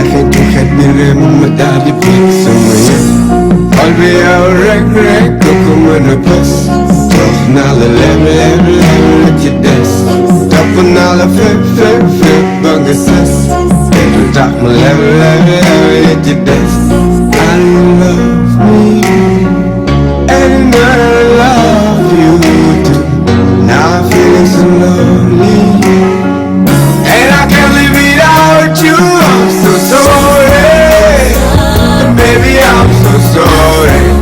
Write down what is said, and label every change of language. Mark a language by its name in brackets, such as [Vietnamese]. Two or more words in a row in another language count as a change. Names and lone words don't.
[Wolof] xeetu xet bi réem ma daal di bëgg sama yëf xol bi yow rek ko ko mën a bës jox naa la lem la ci des topp naa la fépp ba nga sës te du tax mu lem li ci des [English] I love me and I love you too now I'm feeling so lonely and I can't live without you I'm so sorry baby I'm so sorry